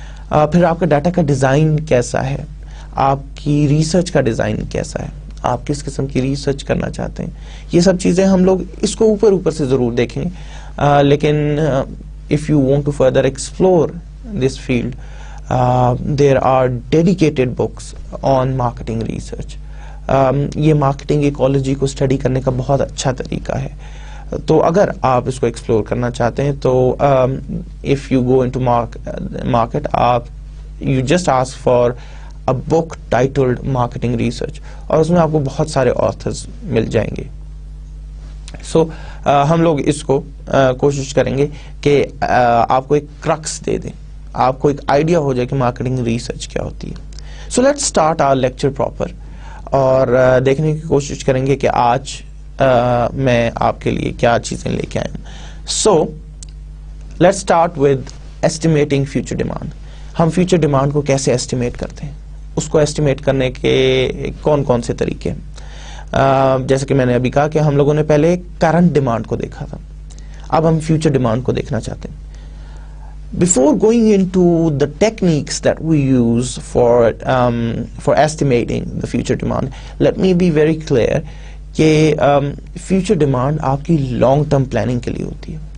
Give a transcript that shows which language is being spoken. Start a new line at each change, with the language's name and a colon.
Urdu: پھر آپ کا ڈیٹا کا ڈیزائن کیسا ہے, آپ کی ریسرچ کا ڈیزائن کیسا ہے, آپ کس قسم کی ریسرچ کرنا چاہتے ہیں. یہ سب چیزیں ہم لوگ اس کو اوپر سے ضرور دیکھیں,
English: لیکن if you want to further explore this field, there are dedicated books on marketing research.
Urdu: یہ مارکیٹنگ ایکالوجی کو اسٹڈی کرنے کا بہت اچھا طریقہ ہے. تو اگر آپ اس کو ایکسپلور کرنا چاہتے ہیں تو
English: if you go into market, you just ask for a book titled Marketing Research,
Urdu: اور اس میں آپ کو بہت سارے آتھرز مل جائیں گے. سو ہم لوگ اس کو کوشش کریں گے کہ آپ کو ایک کرکس دے دیں, آپ کو ایک آئیڈیا ہو جائے کہ مارکیٹنگ ریسرچ کیا ہوتی ہے.
English: so let's start our lecture proper,
Urdu: اور دیکھنے کی کوشش کریں گے کہ آج میں آپ کے لیے کیا چیزیں لے کے آیا ہوں.
English: So let's start with estimating future demand.
Urdu: ہم فیوچر ڈیمانڈ کو کیسے ایسٹیمیٹ کرتے ہیں, اس کو ایسٹیمیٹ کرنے کے کون سے طریقے ہیں. جیسے کہ میں نے ابھی کہا کہ ہم لوگوں نے پہلے کرنٹ ڈیمانڈ کو دیکھا تھا, اب ہم فیوچر ڈیمانڈ کو دیکھنا چاہتے ہیں.
English: Before going into the techniques that we use for estimating the future demand, let me be very clear
Urdu: کہ future demand آپ کی long term planning کے لیے ہوتی ہے.